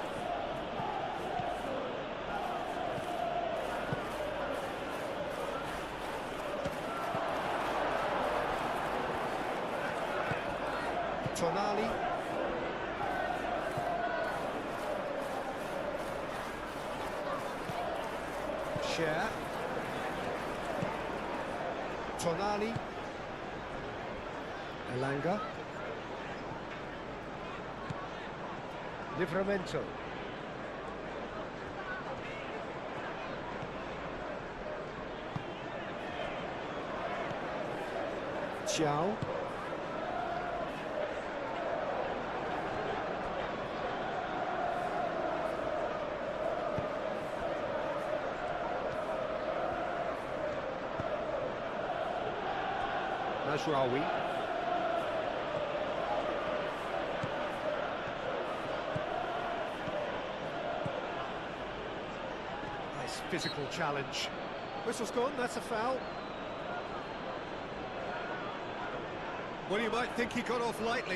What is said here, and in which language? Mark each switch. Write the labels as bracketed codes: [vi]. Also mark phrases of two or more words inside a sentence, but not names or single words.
[en] Tonali. Share. Tonali. Elanga. Livramento. Ciao. Mazraoui. Nice physical challenge. Whistle's gone, that's a foul. Well, you might think he got off lightly.